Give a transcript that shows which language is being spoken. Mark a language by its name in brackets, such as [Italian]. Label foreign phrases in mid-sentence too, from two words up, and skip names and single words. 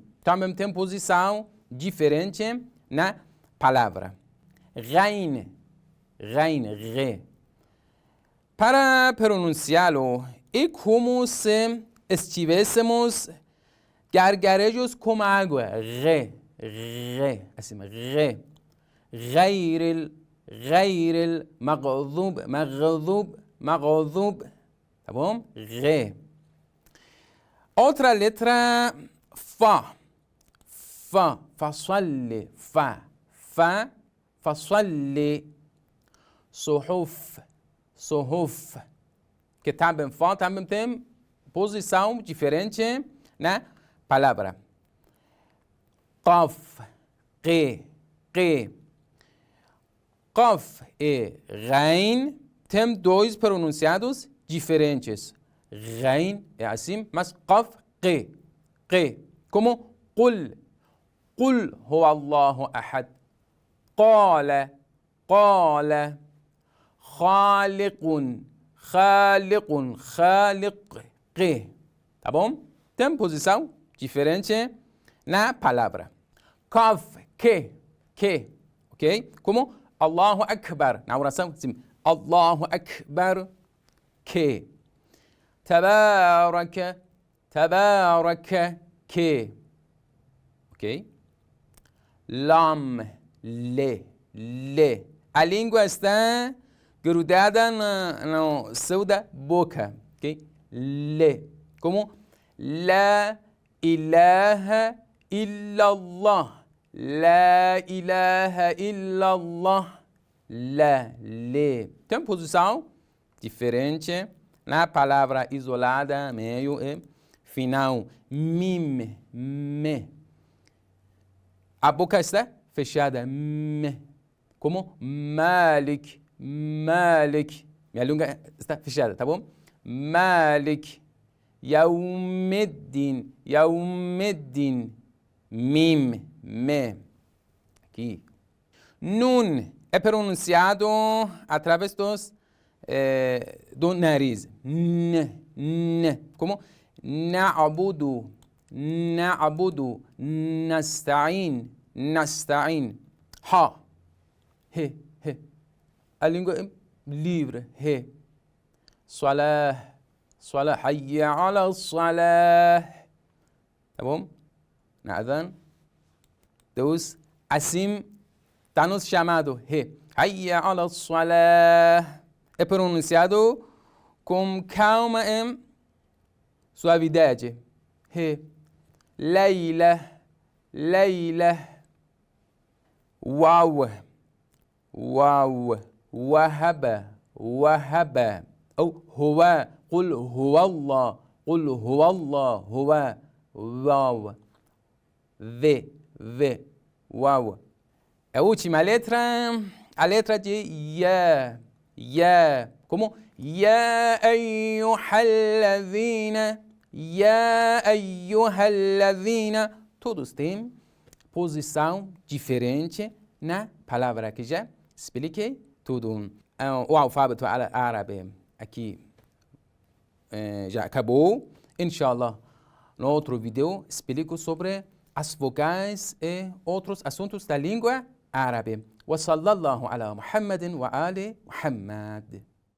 [Portuguese] Também tem posição diferente na palavra. Ghain, Re. Para pronunciá-lo, é como se estivéssemos gargarejos com água. Re, assim, [Arabic] re. غير المغضوب, [Portuguese] tá bom? Re. Outra letra, fa, fasolli, fasolli, suhuf, que também tem posição diferente na palavra. Qaf, qi. Qaf e Ghain tem 2 pronunciados diferentes. Ghain é assim, mas Qaf, qi. [Arabic] Como Qul huwa Allahu ahad. Qala, khaliq, [Portuguese] qi. Tá bom? Tem posição diferente na palavra. Qaf, que, ok? [Arabic] Como Allahu Akbar, [Portuguese] na oração, sim. [Arabic] Allahu Akbar, que. [Portuguese] Tabaraka, que. Ok? Lam, le. A língua está grudada no céu da boca, ok? [Arabic] Le. Como La ilaha illallah. La ilaha illallah. [Portuguese] Le. Tem posição diferente na palavra isolada, meio e final. Mim, me. A boca está fechada. Me. Como Malik. Minha língua está fechada, tá bom? Malik. Yaumeddin. Mim, me. Aqui. Nun é pronunciado através do nariz. N. Como [Arabic] na'budu, nasta'in. [Portuguese] Ha. He. A língua é livre. He. Salah, [Arabic] hayya ala salah. [Portuguese] Tá bom? Na adhan, Deus assim está nos chamando. He. [Arabic] Hayya ala salah. [Portuguese] É pronunciado com calma e suavidade. He. Leila. Waw. Wahaba. Ou huwa. [Arabic] Qul huwa Allah. Huwa. [Portuguese] Waw. V. Waw. A última letra, a letra de Ya. [Arabic] Como Ya ayyuhalladhina. [Portuguese] Todos têm posição diferente na palavra que já expliquei tudo. O alfabeto árabe aqui já acabou. Inshallah, no outro vídeo explico sobre as vogais e outros assuntos da língua árabe. [Arabic] Wa sallallahu ala Muhammadin wa ali Muhammad.